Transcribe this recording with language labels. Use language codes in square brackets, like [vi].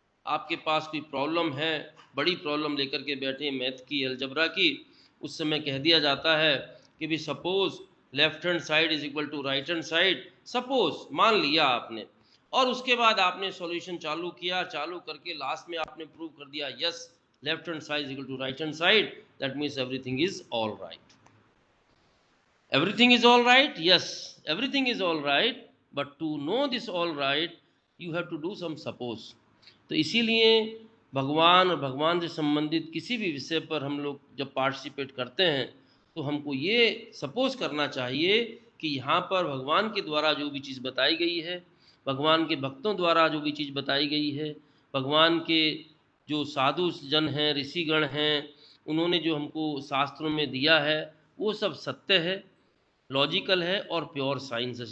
[hi] आपके पास कोई प्रॉब्लम है, बड़ी प्रॉब्लम लेकर के बैठे मैथ की, अलजबरा की, उस समय कह दिया जाता है कि भी [en] suppose left hand side [hi] is equal to right hand side, suppose मान लिया आपने और उसके बाद आपने सॉल्यूशन चालू किया, चालू करके लास्ट में आपने प्रूव कर दिया [en] Yes left hand side is equal to right hand side, that means everything is all right. Everything is all right? Yes, everything is all right, but to know this all right, you have to do some suppose. [hi] तो इसीलिए भगवान और भगवान से संबंधित किसी भी विषय पर हम लोग जब पार्टिसिपेट करते हैं तो हमको ये सपोज करना चाहिए कि यहाँ पर भगवान के द्वारा जो भी चीज़ बताई गई है, भगवान के भक्तों द्वारा जो भी चीज़ बताई गई है, भगवान के जो साधु जन हैं, ऋषिगण हैं, उन्होंने जो हमको शास्त्रों में दिया है वो सब सत्य है, लॉजिकल है और प्योर साइंस है।